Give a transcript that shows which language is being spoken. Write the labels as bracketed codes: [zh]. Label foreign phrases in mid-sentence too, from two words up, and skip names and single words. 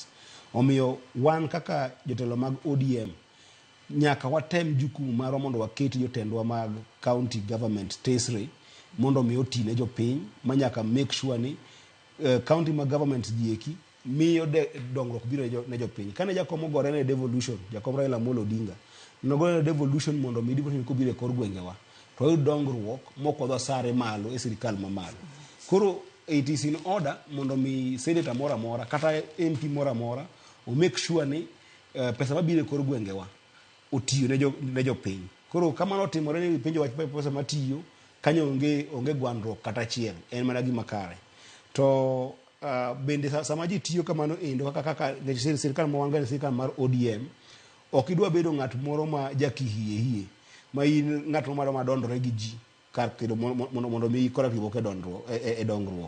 [luo] Omiyo wan kaka jotelo mag ODM nyaka watem jukumu marwa mondo waketi jotendwa mag [en] county government [luo] tesre mondo mi otine jopiny manyaka [en] make sure [luo] ni county mag government dieki miyo dongruok biro ne jopiny. Kane jakom ogore ne devolution, jakom Raila Amolo Odinga nogore ne devolution mondo mi devolution kobiro e kor gwengewa to oyud dongruok mokodho sare malo e sirikal mamalo. Koro [en] it is in order [luo] mondo mi senator mora mora kata MP mora mora o [en] make sure [luo] ni pesa mabiro e kor gwengewa otiyo ne jopiny. Koro kamano otimore ni penjo wach pesa matiyo kanyo onge gwandruok kata achiel, en mana gima kare. To bende sama ji tiyo kamano endo kaka sirikal mawanga sirikal mar ODM ok idwa bedo ng'at moro ma jakihie ma in ng'at moro madondore gi ji kar kedo mondo mi kora tibo ke dongruok.